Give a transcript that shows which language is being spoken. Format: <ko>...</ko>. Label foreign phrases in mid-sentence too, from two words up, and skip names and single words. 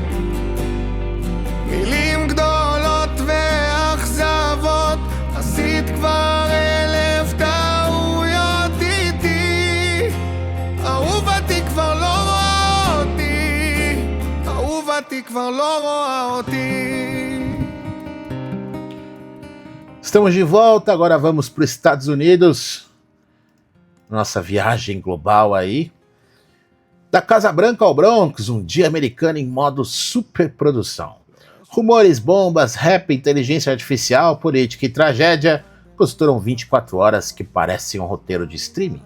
<he>מילים גדולות ואכזבות, עשית כבר 1000 טעויות איתי, אהובתי כבר לא רואה אותי, אהובתי כבר לא רואה אותי.</he> <pt>Estamos de volta, agora vamos para os Estados Unidos. Nossa viagem global aí. Da Casa Branca ao Bronx, um dia americano em modo superprodução. Rumores, bombas, rap, inteligência artificial, política e tragédia costuram 24 horas que parecem um roteiro de streaming.</pt>